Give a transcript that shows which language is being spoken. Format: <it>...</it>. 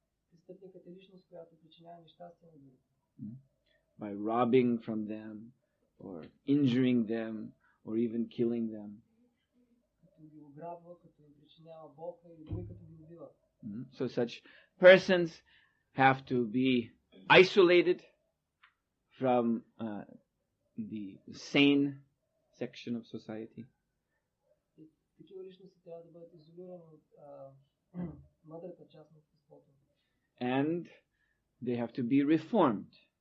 <bg>Престъпникът е личност, която причинява нещастие на другите.</bg> <en>by robbing from them or injuring them or even killing them.</en> <bg>Като ги ограбва, като им причинява болка или дори като ги убива.</bg> <en>So such persons have to be isolated from the sane section of society.</en> <bg>И такива личности трябва да бъдат изолирани от мъдрата част на обществото.</bg> <en>And they have to be reformed.</en>